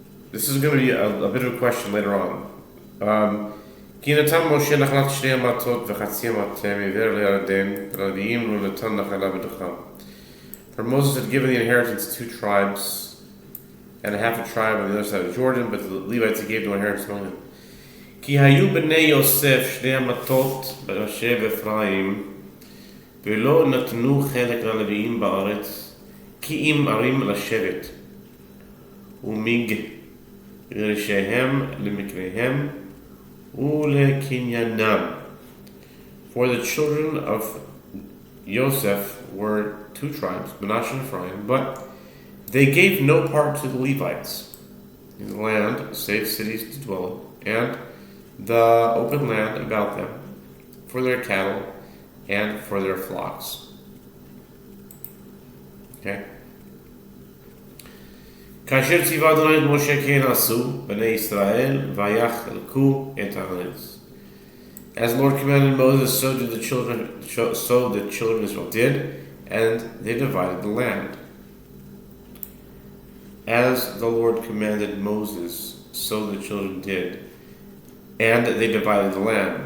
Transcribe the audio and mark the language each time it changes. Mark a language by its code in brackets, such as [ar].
[en] This is going to be a bit of a question later on. For Moses had given the inheritance to 2 tribes and a half a tribe on the other side of Jordan, but the Levites he gave no inheritance among them. [he] כי היו בני יוסף 2 המטות בראשי אפרים ולא נתנו חלק ללוויים בארץ כי אם ערים לשבת ומגרשיהם למקריהם ולקניינם. [en] For the children of Joseph were 2 tribes, Manasseh and Ephraim, but they gave no part to the Levites in the land, save cities to dwell in, and the open land about them, for their cattle and for their flocks. Okay? [he] כאשר ציווה אדוני את משה כן עשו בני ישראל ויחלקו את הארץ. [en] As the Lord commanded Moses, so the children of Israel did, and they divided the land. As the Lord commanded Moses, so the children did, and they divided the land.